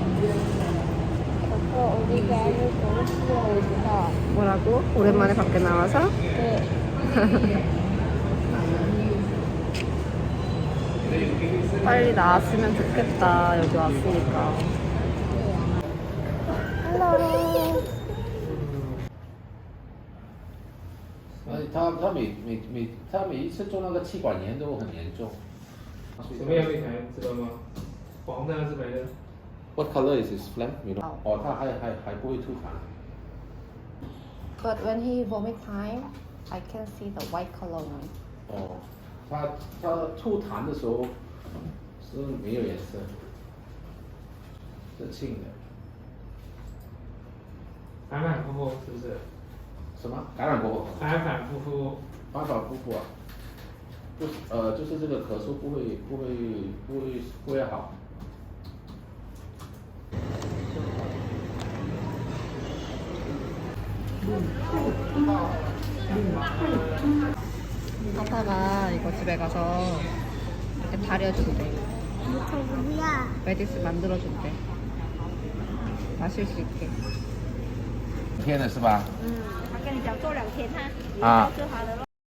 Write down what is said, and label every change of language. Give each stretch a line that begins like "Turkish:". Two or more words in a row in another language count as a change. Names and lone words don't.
Korean: 우리 배를 너무 싫어했어. 뭐라고? 오랜만에 밖에 나와서? 네. 빨리 나왔으면 좋겠다, 여기 왔으니까.
English: Hello.
Chinese: 他每一次做那个气管炎都很严重。什么样的痰知道吗？黄的还是白的？
English: What color is his phlegm? You know?
Chinese: 哦，他还不会吐痰。
English: But when he vomit time, I can see the white color one.
Chinese: 哦，他吐痰的时候是没有颜色，是青的。反反复复是不是？什么？感染过后？反反复复。反反复复啊？就是这个咳嗽不会好。
Korean: 파파가 이거 집에 가서 이렇게 다려준대. 저 뭐야? 메디스 만들어준대. 마실 수 있게.
Chinese: 天的是吧？他跟你讲做2天，他啊就好了咯。